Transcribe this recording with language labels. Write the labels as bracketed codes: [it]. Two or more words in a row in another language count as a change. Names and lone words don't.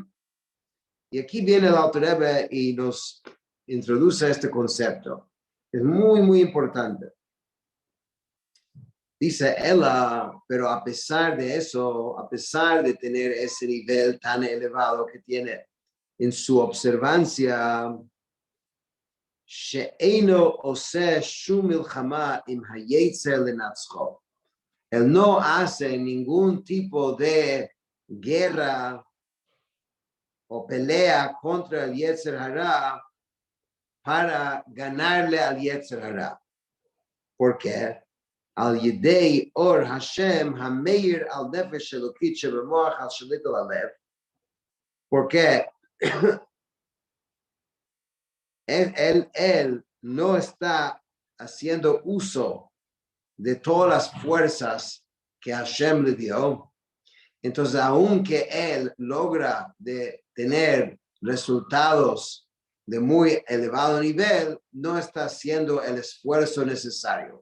[es] Y aquí viene el Alter Rebbe y nos introduce este concepto. Es muy, muy importante. Dice ella, pero a pesar de eso, a pesar de tener ese nivel tan elevado que tiene en su observancia, [he] שאינו עושה שום מלחמה עם היצר לנצחו. [es] Él no hace ningún tipo de guerra o pelea contra el [he] יצר הרע [es] para ganarle al [he] יצר הרע. [es] ¿Por qué? [he] על ידי אור השם המאיר על נפש אלוקית שבמוח על שליט על הלב. [es] Porque él no está haciendo uso de todas las fuerzas que Hashem le dio. Entonces, aunque él logra de tener resultados de muy elevado nivel, no está haciendo el esfuerzo necesario.